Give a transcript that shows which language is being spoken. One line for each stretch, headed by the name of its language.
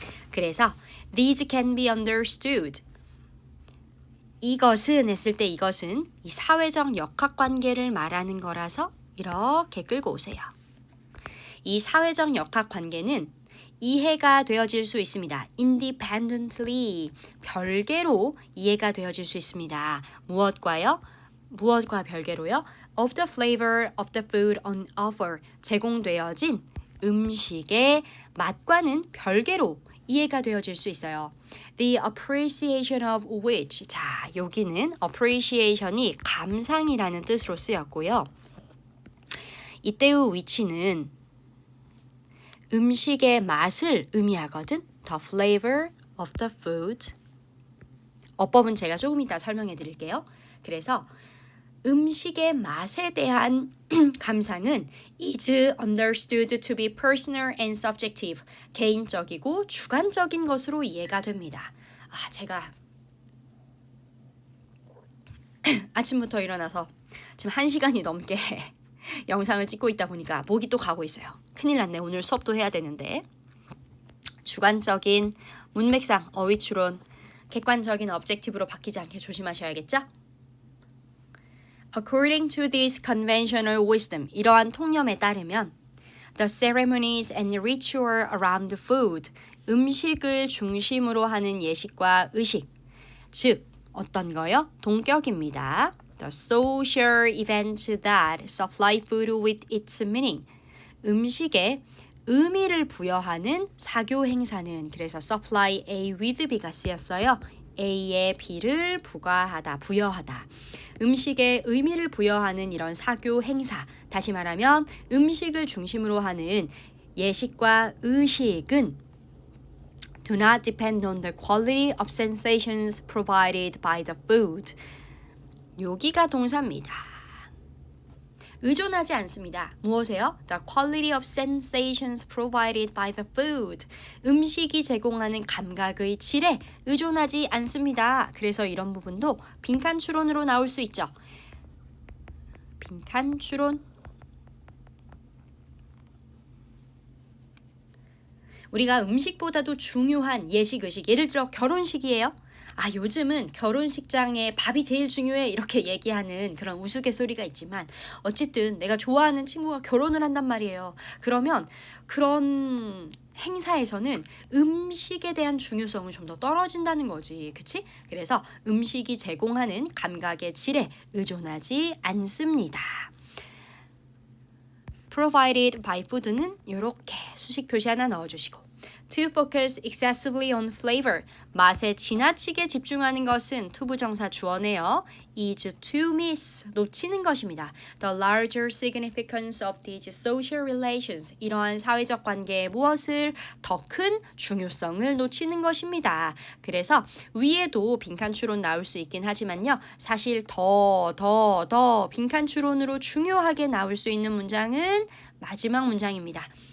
English: 그래서 these can be understood.
Korean: 이것은 했을 때 이것은 이 사회적 역학관계를 말하는 거라서 이렇게 끌고 오세요. 이 사회적 역학관계는 이해가 되어질 수 있습니다. independently, 별개로 이해가 되어질 수 있습니다. 무엇과요? 무엇과 별개로요?
English: of the flavor of the food on offer,
Korean: 제공되어진 음식의 맛과는 별개로 이해가 되어질 수 있어요.
English: The appreciation of which,
Korean: 자, 여기는 appreciation이 감상이라는 뜻으로 쓰였고요. 이때의 which는 음식의 맛을 의미하거든.
English: The flavor of the food.
Korean: 어법은 제가 조금 이따 설명해 드릴게요. 그래서 음식의 맛에 대한 감상은
English: is understood to be personal and subjective.
Korean: 개인적이고 주관적인 것으로 이해가 됩니다. 제가 아침부터 일어나서 지금 1시간이 넘게 영상을 찍고 있다 보니까 목이 또 가고 있어요. 큰일 났네. 오늘 수업도 해야 되는데. 주관적인 문맥상 어휘추론, 객관적인 objective로 바뀌지 않게 조심하셔야겠죠?
English: According to this conventional wisdom,
Korean: 이러한 통념에 따르면
English: the ceremonies and ritual around the food,
Korean: 음식을 중심으로 하는 예식과 의식, 즉 어떤 거요? 동격입니다.
English: The social events that supply food with its meaning,
Korean: 음식에 의미를 부여하는 사교 행사는,
English: 그래서 supply A with B
Korean: 가 쓰였어요. A에 B를 부여하다. 음식에 의미를 부여하는 이런 사교 행사, 다시 말하면 음식을 중심으로 하는 예식과 의식은
English: do not depend on the quality of sensations provided by the food.
Korean: 여기가 동사입니다. 의존하지 않습니다. 무엇에요?
English: The quality of sensations provided by the food.
Korean: 음식이 제공하는 감각의 질에 의존하지 않습니다. 그래서 이런 부분도 빈칸 추론으로 나올 수 있죠. 빈칸 추론. 우리가 음식보다도 중요한 예식, 의식, 예를 들어 결혼식이에요. 요즘은 결혼식장에 밥이 제일 중요해 이렇게 얘기하는 그런 우스갯소리가 있지만 어쨌든 내가 좋아하는 친구가 결혼을 한단 말이에요. 그러면 그런 행사에서는 음식에 대한 중요성은 좀 더 떨어진다는 거지. 그치? 그래서 음식이 제공하는 감각의 질에 의존하지 않습니다. provided by food는 이렇게 수식 표시 하나 넣어주시고
English: to focus excessively on flavor
Korean: 맛에 지나치게 집중하는 것은 투부정사 주어네요.
English: is to miss
Korean: 놓치는 것입니다.
English: The larger significance of these social relations
Korean: 이러한 사회적 관계의 무엇을 더 큰 중요성을 놓치는 것입니다. 그래서 위에도 빈칸 추론 나올 수 있긴 하지만요. 사실 더 빈칸 추론으로 중요하게 나올 수 있는 문장은 마지막 문장입니다.